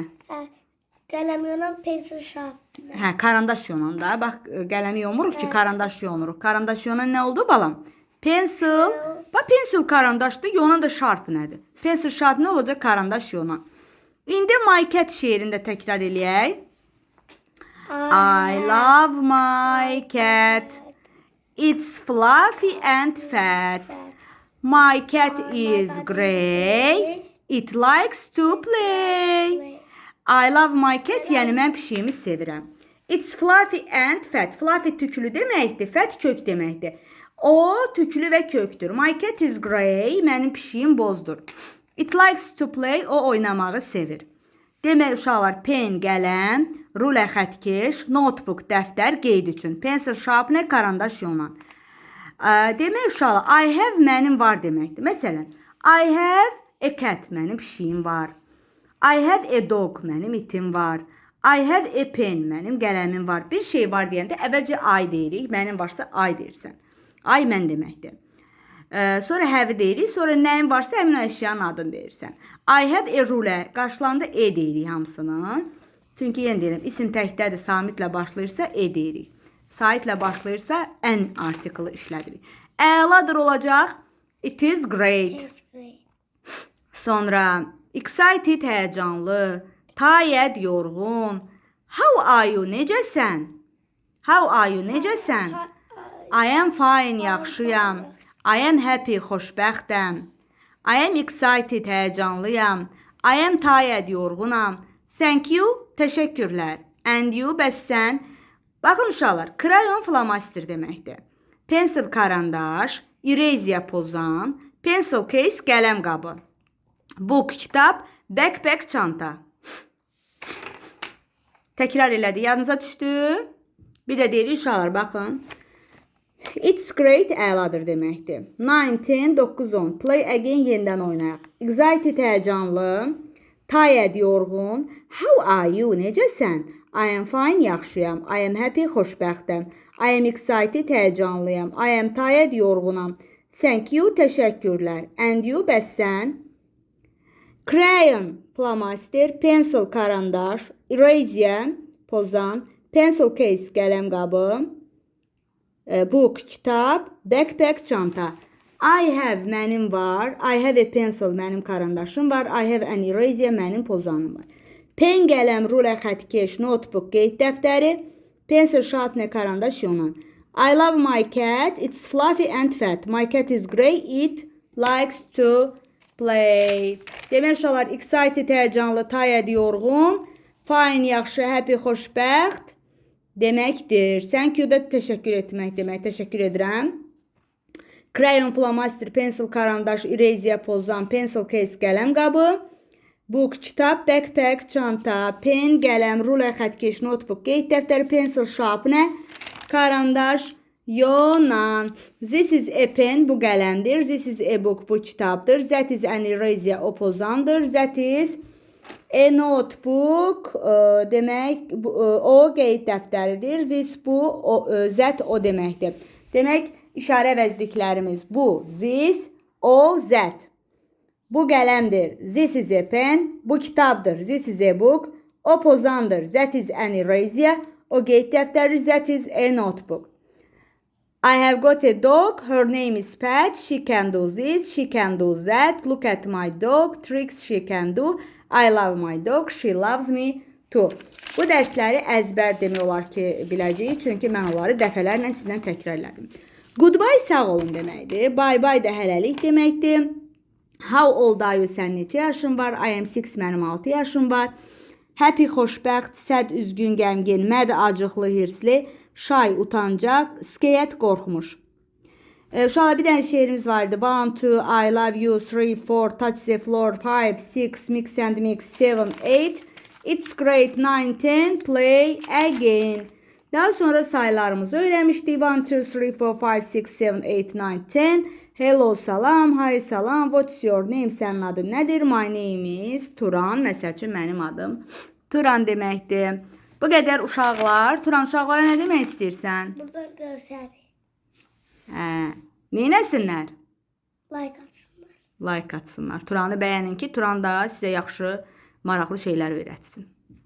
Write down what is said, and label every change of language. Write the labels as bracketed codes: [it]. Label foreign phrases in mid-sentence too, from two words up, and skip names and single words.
[az] Qələm yonan, [en] pencil, sharpener. [az] Hə, karandaş yonan da. Bax, qələmi yomuruq ki, karandaş yonuruq. Karandaş yonan nə oldu balam? [en] Pencil. [az] Bax, pencil karandaşdır, yonan da sharpenerdir. [en] Pencil, sharpener [az] olacaq, karandaş yonan. İndi My Cat şeirində təkrar eləyək. [en] I love my cat. It's fluffy and fat. My cat is gray. It likes to play. I love my cat, [az] yəni mən pişiyimi sevirəm. [en] It's fluffy and fat. [az] Fluffy tüklü deməkdir, fat kök deməkdir. O tüklü və köktür. [en] My cat is gray, [az] mənim pişiyim bozdur. [en] It likes to play, [az] o oynamağı sevir. Demək uşaqlar, pen, qələm, rulə, xətkeş, notebook, dəftər, qeyd üçün. [en] Pencil, sharpener, [az] karandaş yonan. Demək uşaqlar, [en] I have [az] mənim var deməkdir. Məsələn, [en] I have a cat, [az] mənim pişiyim var. [en] I have a dog, [az] mənim itim var. [en] I have a pen, [az] mənim qələmim var. Bir şey var deyəndə əvvəlcə I deyirik, mənim varsa I deyirsən. I mən deməkdir. Sonra have deyirik, sonra nəyin varsa həmin əşyanın adını deyirsən. [en] I have a ruler, [az] qarşılarında E deyirik hamısını. Çünki yenə deyirəm, isim təkdədir, samitlə başlayırsa E deyirik. saitlə başlayırsa an artiklı işlədirik. Əladır olacaq. [en] It is great. It's great. [az] Sonra excited həyəcanlı, tired yorğun. [en] How are you? Necəsən? How are you? [az] Necəsən? [en] I am fine, yaxşıyam. I am happy, xoşbəxtəm. I am excited, həyəcanlıyam. I am tired, yorğunam. Thank you, təşəkkürlər. And you, [az] bəs sən? Baxın uşaqlar, crayon flomaster deməkdir. Pencil karandaş, eraser pozan, [en] pencil case [az] qələm qabı. Book kitab, backpack çanta. Təkrar elədi, yadınıza düşdü? Bir də deyirik uşaqlar, baxın. [en] It's great, [az] əladır deməkdir. 9, 9, 10. [en] Play again, [az] yenidən oynayaq. Excited, həyəcanlı. Tired, yorğun. [en] How are you? Necəsən? I am fine, yaxşıyam. I am happy, xoşbəxtəm. I am excited, həyəcanlıyam. I am tired, yorğunam. Thank you, təşəkkürlər. And you, [az] bəs sən? Crayon, flomaster, pencil, karandaş, eraser, pozan, [en] pencil case, [az] qələm qabı, book, kitab, backpack, çanta. [en] I have, [az] mənim var. [en] I have a pencil, [az] mənim karandaşım var. [en] I have an eraser, [az] mənim pozanım var. Pen, qələm, rulə, xətkeş, notebook, qeyd dəftəri, [en] pencil, sharpener, [az] karandaş, yonan. [en] I love my cat. It's fluffy and fat. My cat is grey. It likes to play. [az] Demək uşaqlar, excited, həyəcanlı, tired, yorğun, fine, yaxşı, happy, xoşbəxt deməkdir. [en] Thank you [az] da təşəkkür etmək demək. Təşəkkür edirəm. Crayon, flomaster, pencil, karandaş, eraser, pozan, [en] pencil case, [az] qələm qabı, book, kitab, backpack, çanta, pen, qələm, rulə, xətkeş, notebook, qeyd dəftəri, [en] pencil, sharpener, [az] karandaş, yonan. [en] This is a pen, [az] bu qələmdir. [en] This is a book, [az] bu kitabdır. [en] That is an eraser, [az] o pozandır. [en] That is a notebook, [az] demək, o qeyd dəftəridir. This, bu, that, o deməkdir. Demək, işarə vəzliklərimiz bu. [en] This, o, that. [az] Bu qələmdir. [en] This is a pen. [az] Bu kitabdır. [en] This is a book. [az] O pozandır. [en] That is an eraser. [az] O qeyd dəftəri. [en] That is a notebook. I have got a dog. Her name is Pat. She can do this. She can do that. Look at my dog. Tricks she can do. I love my dog. She loves me too. [az] Bu dərsləri əzbər demək olar ki, biləcəyik. Çünki mən onları dəfələrlə sizdən təkrarladım. Goodbye, sağ olun deməkdir. [en] Bye bye [az] da hələlik deməkdir. [en] How old are you? [az] Sən neçə yaşın var? [en] I am 6, [az] mənim 6 yaşım var. Happy, xoşbəxt, sad, üzgün, qəmgin, mad, acıqlı, hirsli, shy, utancaq, scared, qorxmuş. Uşaqlar, bir dənə şeirimiz vardı. 1, 2, [en] I love you, 3, 4, touch the floor, 5, 6, mix and mix, 7, 8, it's great, 9, 10, play again. [az] Daha sonra sayılarımızı öyrənmişdik. 1, 2, 3, 4, 5, 6, 7, 8, 9, 10. [en] Hello, salam, hi, salam, what's your name, [az] sənin adın nədir? [en] My name is Turan, [az] məsəl üçün mənim adım Turan deməkdir. Bu qədər uşaqlar. Turan, uşaqlara nə demək istəyirsən? Buradan görsərik. Neynəsinlər? Like atsınlar. Like atsınlar. Turanı bəyənin ki, Turan da sizə yaxşı, maraqlı şeylər öyrətsin.